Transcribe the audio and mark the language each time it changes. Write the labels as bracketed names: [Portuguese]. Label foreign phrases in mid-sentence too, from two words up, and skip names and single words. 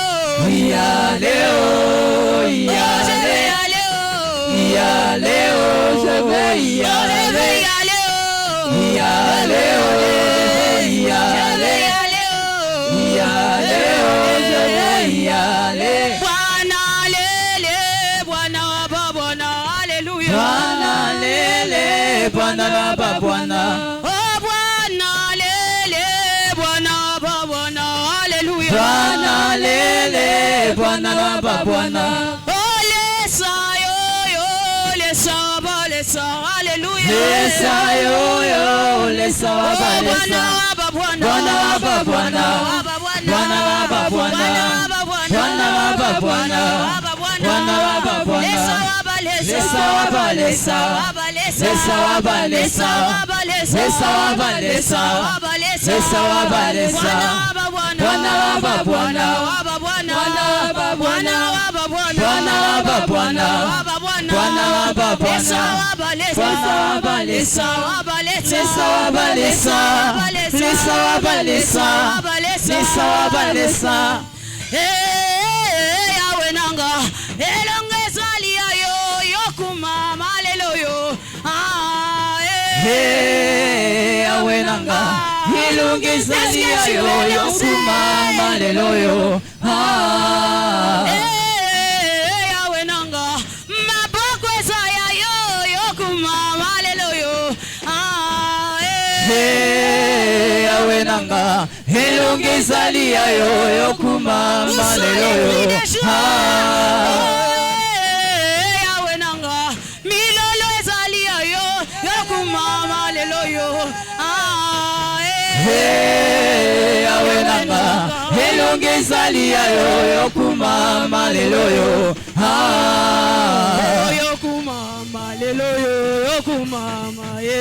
[French] Y aller, oh, y Oh, je vais y aller. aller, oh. Y aller, oh, je vais y Oh, je vais aller. y aller, oh. Y aller, oh, y Je vais y aller. aller, oh. Y aller, oh, je vais y aller. [Swahili] Bwana lele, Bwana ba Bwana, Alléluia. Bwana lele, Bwana baba Bwana. Oh Bwana lele, Bwana ba Bwana, Alléluia. Bwana lele, Bwana baba Bwana. [Bemba] Oh lesa yo yo, lesa ba lesa, Alléluia. Lesa yo yo, lesa Oh baba [Swahili] Bwana [Bemba] lesa. [Swahili] ba Bwana, Bwana baba Bwana. Bwana baba Bwana. Bwana baba Bwana. Bwana baba Bwana. [Bemba] Lesa waba lesa, Lesa waba lesa. waba lesa, Lesa waba lesa. waba lesa, Lesa waba lesa. waba lesa, Lesa waba lesa. [Swahili] Bwana waba Bwana, Bwana waba Bwana. waba Bwana, Bwana waba Bwana. waba Bwana, Bwana waba Bwana. waba Bwana, Bwana waba Bwana. [Bemba] Lesa waba lesa, Bwana waba lesa. waba lesa, Lesa waba lesa. Lesa waba lesa. waba lesa, Lesa waba lesa. [Lingala] Yawe nanga, elongeza liya yo, yokuma malelo yo. Hey, awenanga. Ilungisa liya yo, yokuma malelo yo. Yawe nanga, maboko esaya yo, yokuma malelo yo. Hey, awenanga. Ilungisa liya yo, yokuma malelo yo. Yawe nanga, milolo ezalia yo, yokuma malelo yo. Hey, awenanga. Ilungisa liya yo, yokuma malelo yo. Yokuma malelo yo, yokuma maye.